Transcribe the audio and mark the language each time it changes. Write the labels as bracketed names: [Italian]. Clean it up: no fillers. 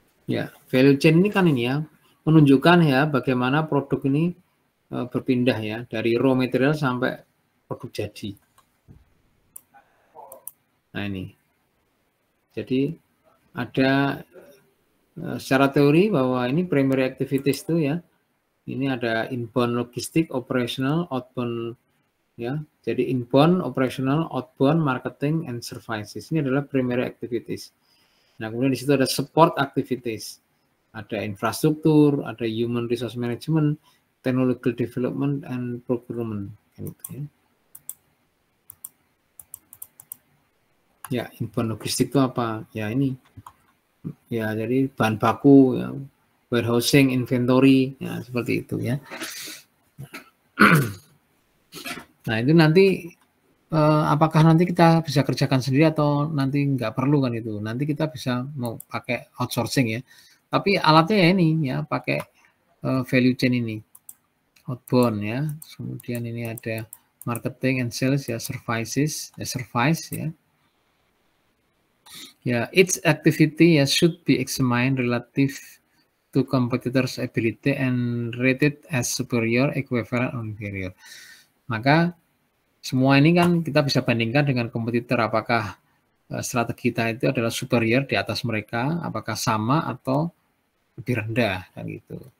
[Indonesian] Ya, value chain ini kan ini ya, menunjukkan ya bagaimana produk ini berpindah ya, dari raw material sampai produk jadi. Nah ini. Jadi ada secara teori bahwa ini primary activities itu ya, ini ada inbound logistik, operational, outbound ya. Jadi inbound, operational, outbound, marketing, and services. Ini adalah primary activities. Nah, kemudian di situ ada support activities, ada infrastruktur, ada human resource management, technological development, and procurement. Gitu, ya. Ya, inbound logistik itu apa? Ya ini, ya jadi bahan baku, ya, warehousing, inventory, ya seperti itu ya. Nah itu nanti apakah nanti kita bisa kerjakan sendiri atau nanti nggak perlu kan itu? Nanti kita bisa mau pakai outsourcing ya. Tapi alatnya ya ini ya pakai value chain ini, outbound ya. Kemudian ini ada marketing and sales ya, services, ya service ya. [English] Ya, each activity ya should be examined relative to competitors' ability and rated as superior, equivalent, or inferior. [Indonesian] Maka semua ini kan kita bisa bandingkan dengan kompetitor, apakah strategi kita itu adalah superior di atas mereka, apakah sama atau lebih rendah kan gitu.